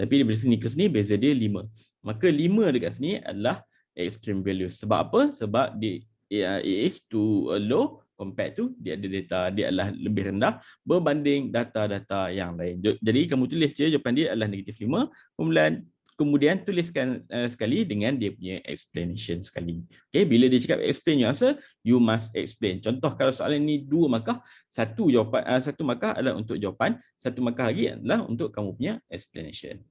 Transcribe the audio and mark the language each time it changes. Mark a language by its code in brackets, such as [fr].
[ms] Tapi dari sini ke sini beza dia 5. Maka 5 dekat sini adalah extreme value. Sebab apa? Sebab dia [en] it is too low compared to [ms] dia ada data, dia adalah lebih rendah berbanding data-data yang lain. Jadi kamu tulis je jawapan dia adalah -5, kemudian tuliskan sekali dengan dia punya explanation sekali. [en] Okay, [ms] bila dia cakap [en] explain your answer, you must explain. [ms] Contoh kalau soalan ni 2 markah, satu markah adalah untuk jawapan, satu markah lagi adalah untuk kamu punya explanation.